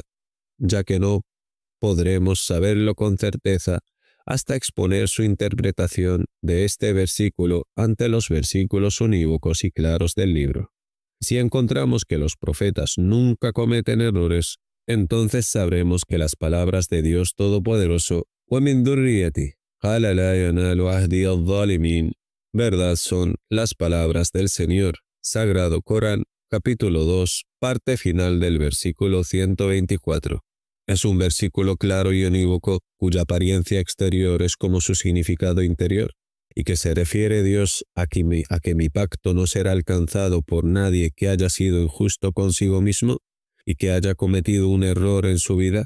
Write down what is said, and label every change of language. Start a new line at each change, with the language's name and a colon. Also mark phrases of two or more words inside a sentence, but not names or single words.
Spanish: Ya que no podremos saberlo con certeza hasta exponer su interpretación de este versículo ante los versículos unívocos y claros del libro. Si encontramos que los profetas nunca cometen errores, entonces sabremos que las palabras de Dios Todopoderoso,
Arabic: وَمِن ذُرِّيَّتِهِ قَالَ لَا يَنَالُ عَهْدِيَ الظَّالِمِينَ,
Spanish: verdad son las palabras del Señor, Sagrado Corán, capítulo 2, parte final del versículo 124. Es un versículo claro y unívoco cuya apariencia exterior es como su significado interior, y que se refiere Dios a que mi pacto no será alcanzado por nadie que haya sido injusto consigo mismo y que haya cometido un error en su vida.